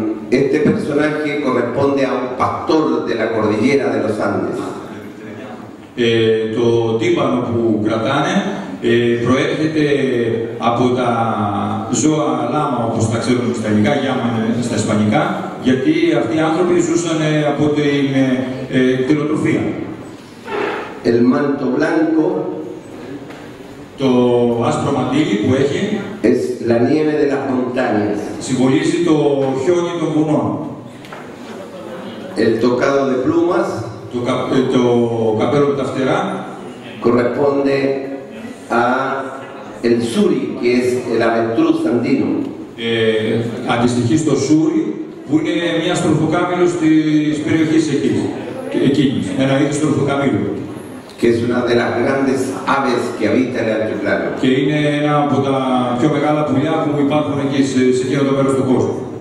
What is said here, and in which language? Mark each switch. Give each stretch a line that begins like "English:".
Spanish: Este personaje corresponde a un pastor de la cordillera de los Andes.
Greek: Το τύμπανο που κρατάνε προέρχεται από τα ζώα λάμα, όπως τα ξέρουμε στα ελληνικά, γιάμα στα ισπανικά, γιατί αυτοί οι άνθρωποι ζούσαν από την κτηνοτροφία.
Spanish: El manto blanco
Greek: το άσπρο μαντίλι που έχει
Spanish: es la nieve de las montañas.
Greek: συμβολίζει το χιόνι των βουνών.
Spanish: El tocado de plumas
Greek: Το καπέλο με τα φτερά
Spanish: corresponde a el suri, que es el avestruz andino.
Greek: Αντιστοιχεί στο σούρι, που είναι μια στροφοκάμιλος της περιοχής εκείνης, ένα είδος στροφοκαμίλου.
Spanish: Que es una de las grandes aves que habita el altiplano.
Greek: Και είναι ένα από τα πιο μεγάλα πουλιά που υπάρχουν εκεί σε εκείνο το μέρος του κόσμου.